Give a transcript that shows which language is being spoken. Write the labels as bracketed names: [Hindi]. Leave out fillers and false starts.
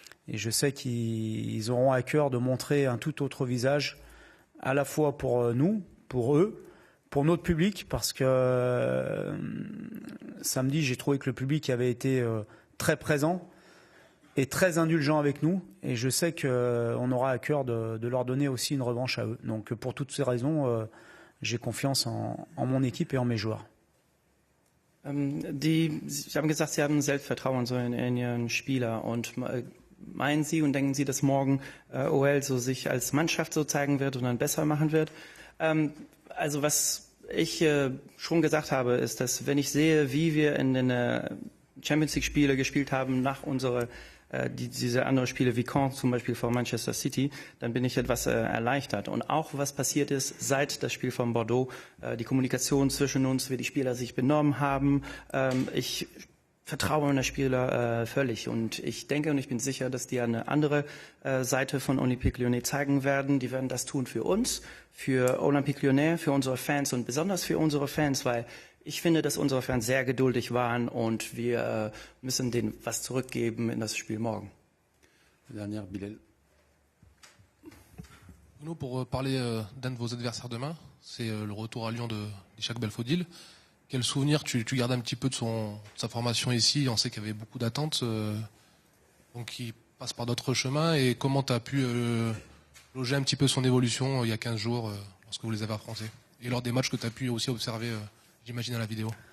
[French] Et je sais qu'ils auront à cœur de montrer un tout autre visage, à la fois pour nous, pour eux, pour notre public, parce que samedi, j'ai trouvé que le public avait été très présent et très indulgent avec nous. Et je sais qu'on aura à cœur de leur donner aussi une revanche à eux. Donc pour toutes ces raisons, j'ai confiance en mon équipe et en mes joueurs. [German] Sie haben gesagt, Sie haben Selbstvertrauen so in Ihren Spieler und meinen Sie und denken Sie, dass morgen OL so sich als Mannschaft so zeigen wird und dann besser machen wird? Also was ich schon gesagt habe, ist, dass wenn ich sehe, wie wir in den Champions League Spiele gespielt haben nach unserer diese anderen Spiele wie Caen zum Beispiel vor Manchester City, dann bin ich etwas erleichtert. Und auch was passiert ist seit das Spiel von Bordeaux, die Kommunikation zwischen uns, wie die Spieler sich benommen haben. Ich vertraue den Spieler völlig und ich denke und ich bin sicher, dass die eine andere Seite von Olympique Lyonnais zeigen werden. Die werden das tun für uns, für Olympique Lyonnais, für unsere Fans und besonders für unsere Fans, weil ich finde, dass unsere Fans sehr geduldig waren und wir müssen denen was zurückgeben in das Spiel morgen. [French] Dernière, Bilal. Bruno, pour parler d'un de vos adversaires demain, c'est le retour à Lyon d'Ishak Belfodil. Quel souvenir tu gardes un petit peu de sa formation ici? On sait qu'il y avait beaucoup d'attentes, donc il passe par d'autres chemins. Et comment tu as pu loger un petit peu son évolution il y a 15 jours lorsque vous les avez affrontés? Et lors des matchs que tu as pu aussi observer, j'imagine, à la vidéo.